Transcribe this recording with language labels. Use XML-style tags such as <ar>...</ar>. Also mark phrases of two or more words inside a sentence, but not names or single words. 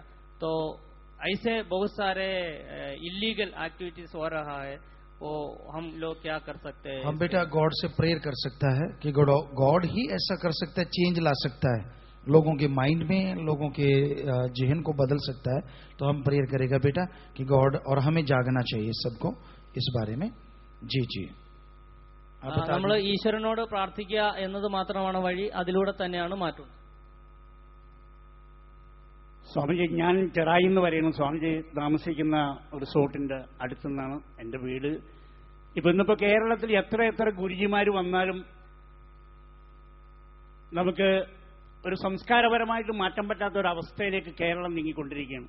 <hi>तो ऐसे बहुत सारे</hi> <en>illegal activities</en> <hi>हो रहा है, वो हम लोग क्या कर सकते हैं? हम बेटा गॉड से प्रेयर कर सकता है कि गॉड ही ऐसा कर सकता है, चेंज ला सकता है। लोगों के माइंड में, लोगों के जहन को बदल सकता है। तो हम प्रेयर करेगा बेटा कि गॉड, और हमें जागना चाहिए सबको इस बारे में। जी जी,</hi> <ml>നമ്മൾ ഈശ്വരനോട് പ്രാർത്ഥിക്കുക എന്നത് മാത്രമാണ് വഴി, അതിലൂടെ തന്നെയാണ് മാറ്റം. സ്വാമിജി, ഞാൻ ചെറായി എന്ന് പറയുന്നു. സ്വാമിജി താമസിക്കുന്ന റിസോർട്ടിന്റെ അടുത്തുനിന്നാണ് എൻ്റെ വീട്. ഇന്നിപ്പോ കേരളത്തിൽ എത്ര ഗുരുജിമാർ വന്നാലും നമുക്ക് ഒരു സംസ്കാരപരമായിട്ട് മാറ്റാൻ പറ്റാത്ത ഒരു അവസ്ഥയിലേക്ക് കേരളം നീങ്ങിക്കൊണ്ടിരിക്കുകയാണ്.</ml>